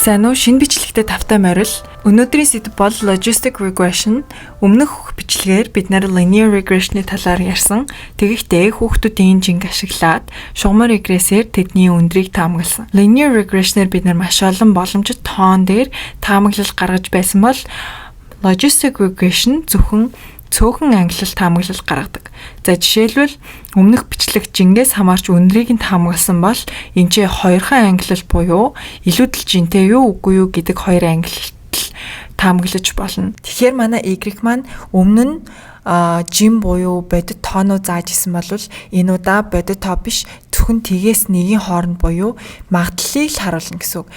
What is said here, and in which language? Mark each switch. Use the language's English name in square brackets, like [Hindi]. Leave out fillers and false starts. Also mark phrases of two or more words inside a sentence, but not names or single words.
[Mongolian] Сайн уу? Шинэ бичлэгтээ тавтай морил. Өнөөдрийн сэдэв бол [English] logistic regression. [Mongolian] Өмнөх бичлэгээр бид [English] linear regression- [Mongolian] ы талаар ярьсан. Тэгэхдээ хүүхдүүдийн жинг ашиглаад шугамар регрессээр тэдний өндрийг таамагласан. [English] Linear regression- [Mongolian] ээр бид маш олон боломжит тоон дээр таамаглал гаргаж байсан бол [English] logistic regression [Mongolian] зөвхөн цөөхөн ангилал таамаглал гаргадаг. За жишээлбэл өмнөх бичлэг жингээс хамаарч өндрийг нь таамагласан бол энэ ч хоёрхан ангилал буюу илүүдэл жинтэй юу үгүй юу гэдэг хоёр ангилалт таамаглаж болно. Тэгэхээр манай Y маань өмнө нь жим буюу бодит тооноо зааж исэн бол энэ удаа бодит тоо биш зөвхөн тгээс нэгийн хооронд буюу магадлалыг л харуулна гэсэн үг.